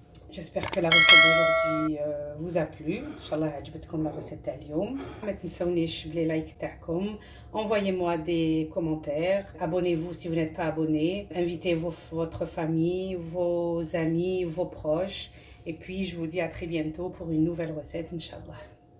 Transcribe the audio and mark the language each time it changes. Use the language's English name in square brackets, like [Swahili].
[French] j'espère que la recette d'aujourd'hui vous a plu. [Arabic] inchallah عجبتكم [French] la recette [Arabic] تاع اليوم. ما تنسونيش بلي لايك تاعكم. [French] envoyez-moi des commentaires. abonnez-vous si vous n'êtes pas abonné. invitez votre famille, vos amis, vos proches. et puis je vous dis à très bientôt pour une nouvelle recette inchallah.